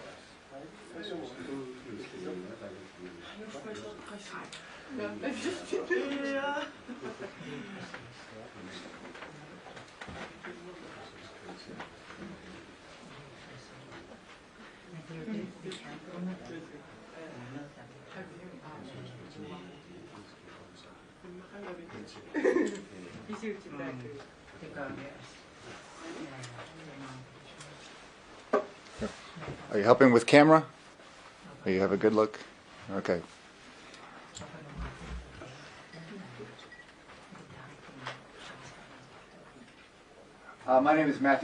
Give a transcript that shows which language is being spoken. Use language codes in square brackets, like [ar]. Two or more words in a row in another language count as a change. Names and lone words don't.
[da] Men det er jo det, vi kan undervise. Det gør vi også. [en] Are you helping with camera? Or you have a good look? Okay. My name is Matthew.